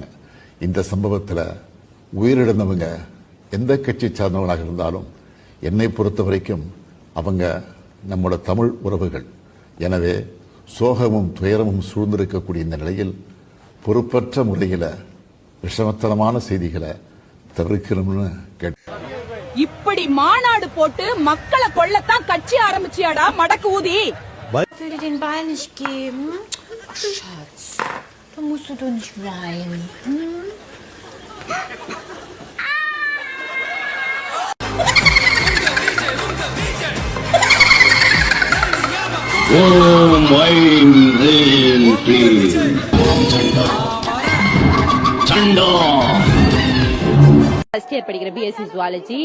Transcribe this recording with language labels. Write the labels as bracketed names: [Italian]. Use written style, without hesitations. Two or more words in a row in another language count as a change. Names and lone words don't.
[Tamil] இந்த சம்பவத்தில் உயிரிழந்தவங்க எந்த கட்சி சார்ந்தவங்களாக இருந்தாலும் என்னை பொறுத்த வரைக்கும் அவங்க நம்மளோட தமிழ் உறவுகள். எனவே சோகமும் துயரமும் சூழ்ந்திருக்கக்கூடிய இந்த நிலையில் பொறுப்பற்ற முறையில் விஷமத்தனமான செய்திகளை தவிர்க்கணும்னு கேட்டேன். இப்படி மாநாடு போட்டு மக்களை கொள்ளத்தான் கட்சி ஆரம்பிச்சியாடா மடக்கு ஊதி? [German] Ich will dir den Ball nicht geben. Schatz, da musst du doch nicht weinen. [English] first year படிக்கிற BSc Zoology.